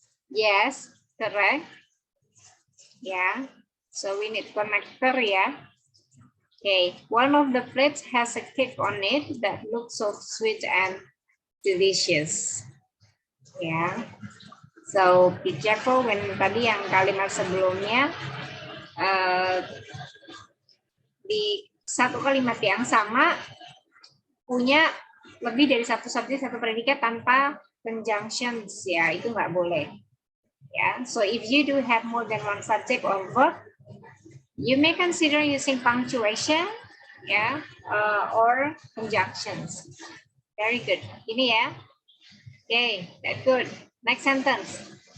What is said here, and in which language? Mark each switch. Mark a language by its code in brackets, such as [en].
[en] Yes, correct. Yeah. So we need connector, yeah. Okay, one of the plates has a cake on it that looks so sweet and delicious. Yeah. So be careful when [id] tadi yang kalimat sebelumnya di satu kalimat yang sama punya lebih dari satu subjek, satu predikat tanpa conjunctions, ya, itu nggak boleh. [en] Yeah, so if you do have more than one subject or verb, you may consider using punctuation, yeah, or conjunctions. Very good. [id] Ini ya. [en] Okay, that's good. Next sentence.